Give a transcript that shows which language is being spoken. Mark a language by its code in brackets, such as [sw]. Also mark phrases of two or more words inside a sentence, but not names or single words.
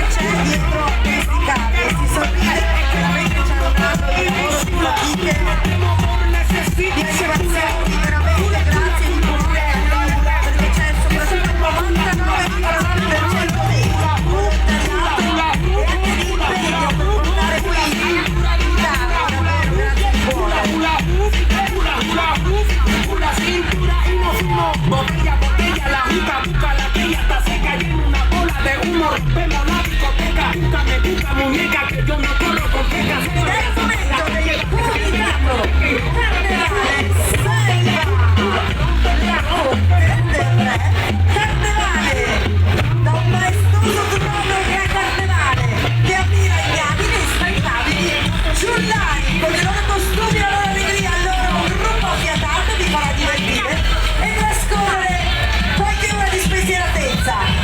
[it] c'è dietro a questi cavi, si sorride perché veramente c'è un anno di lavoro di fatiche, di animazioni, veramente grazie di cuore, perché c'è soprattutto il 99,9% dei volontariato e anche di impegno per portare qui in Italia, davvero grazie di cuore. [es] Una cintura y no fumo, botella, botella, la juca, busca la que ya está seca y en una bola de humo rompemos la discoteca, búscame, busca muñeca que yo no corro con pecas. [it] Ed è il momento del comunicato carnevale Selva del re carnevale da un maestoso trono che è carnevale che ammira i gabili instancabili giullari con i loro costumi e la loro allegria, il loro gruppo affiatato vi farà divertire e trascorrere qualche ora di spensieratezza.